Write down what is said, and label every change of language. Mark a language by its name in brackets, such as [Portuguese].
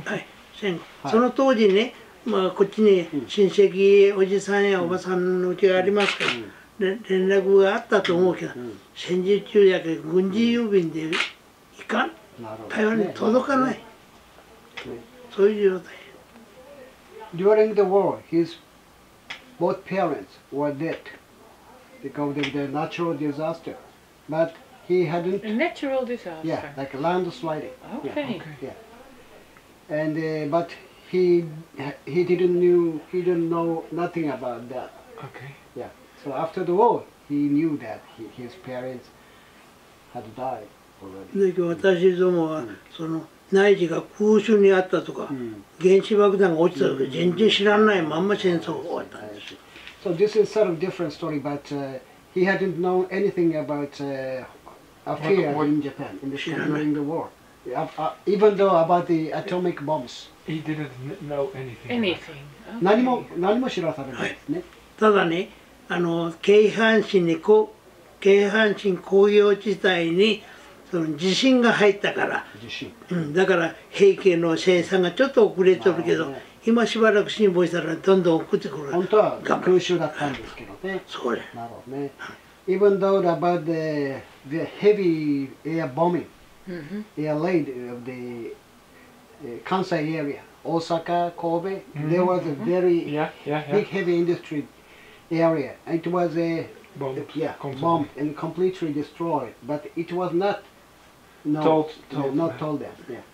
[Japanese] はい戦後、その当時ね、まあこっちに親戚おじさんやおばさんのうちがありますから、連絡があったと思うけど、戦時中やけど軍事郵便でいかん、台湾に届かない、そういう状態。 [English] During the war, his both parents were dead because of the natural disaster, but he hadn't. A natural disaster. Yeah, like a landsliding. Okay. Yeah. And but he didn't know nothing about that. Okay. Yeah. So after the war, he knew that his parents had died already. [Japanese] だけど私どもはその内地が空襲にあったとか、原子爆弾が落ちたとか全然知らないまんま戦争が終わったんです。 [English] So this is sort of different story, but he hadn't known anything about affair in Japan during the war. Even though about the atomic bombs. He didn't know anything. Anything. [Japanese] 何も知らされないですね。ただね、京阪神工業地帯にその地震が入ったから、だから兵器の生産がちょっと遅れてるけど、今しばらく辛抱したらどんどん送ってくる。本当は空襲だったんですけどね。そうね。なるほどね。 [English] Even though about the heavy air bombing, air raid of the Kansai area, Osaka, Kobe, there was a very big heavy industry area. It was a bombed and completely destroyed, but it was not told them. Yeah.